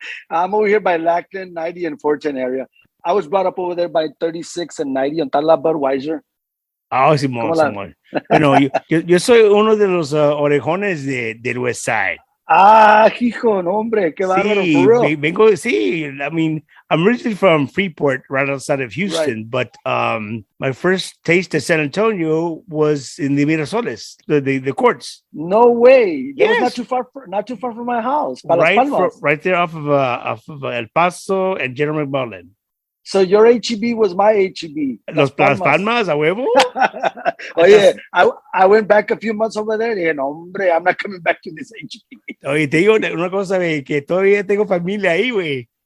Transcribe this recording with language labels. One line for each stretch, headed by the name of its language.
English: I'm over here by Lackland, 90 and 410 area. I was brought up over there by 36 and 90 on Tala Budweiser.
Spanish: Ah, Simón. Bueno, yo soy uno de los orejones del West Side. Ah, hijo, no, hombre, qué bárbaro. Sí, vengo, sí.
English: I mean, I'm originally from Freeport, right outside of Houston, right. But my first taste of San Antonio was in the Mirasoles, the courts. No way. That Yes. was not too far from my house. Right there off of El Paso and General McMullen. So your HEB was my HEB.
Spanish: Las Palmas, a huevo. Oye,
English: I went back a few months over there.
Spanish: Dije, no, hombre,
English: I'm not coming back to this HEB.
Spanish: Oye, te digo una cosa, güey, que todavía tengo familia ahí, güey.